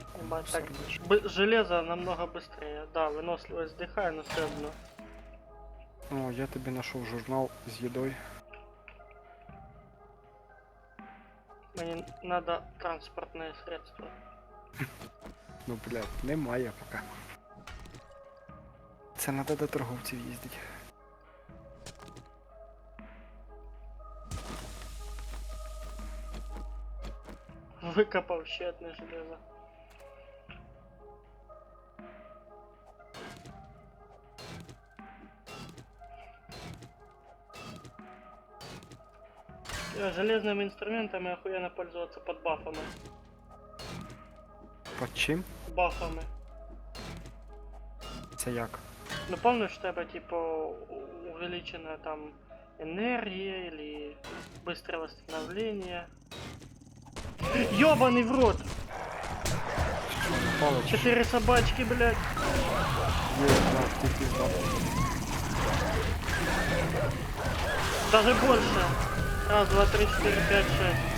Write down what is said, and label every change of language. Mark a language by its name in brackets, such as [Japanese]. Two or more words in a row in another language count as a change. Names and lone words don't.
[Russian] Ебать, так. Сердечко. Железо намного быстрее. Да, выносливость сдыхаю, но все равно. О, [Ukrainian] я тобі знайшов журнал з їдою. [Russian] Мне надо транспортное средство. [Ukrainian] Ну, блядь, немає поки. Це треба до торговців їздити. Выкопал ще одне железо. [Russian] Железными инструментами охуенно пользоваться под бафами. [Ukrainian] По чим? Бафами. Це як? [Russian] Ну помнишь, у тебя типа увеличенная там энергия или быстрое восстановление? Ёбаный в рот! Палич. 4 собачки, блядь. [Ukrainian] Є, да, ти пізда. [Russian] Даже больше. Раз, два, три, четыре, пять, шесть.